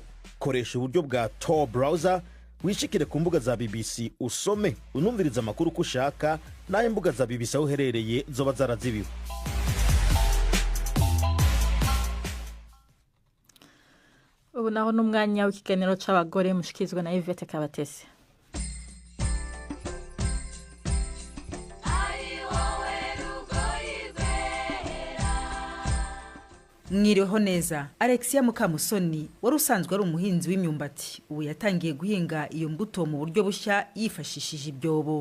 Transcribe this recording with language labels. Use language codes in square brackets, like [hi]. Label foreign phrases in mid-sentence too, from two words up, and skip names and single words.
[rn] Koresha uburyo bwa Tor browser, wishikire ku mbuga za BBC usome unumviriza amakuru ko ushaka, naho imbuga za BBC aho uherereye zoba zarazibiwe. Ubu naho n'umwanya w'ikiganiro c'abagore mushikizwa na Yvette Kabatesi. [rw] Mwiriweho neza. Alexia Mukamusoni wari usanzwe ari umuhinzi w'imyumbati, ubu yatangiye guhinga iyo mbuto mu buryo bushya yifashishije ibyobo.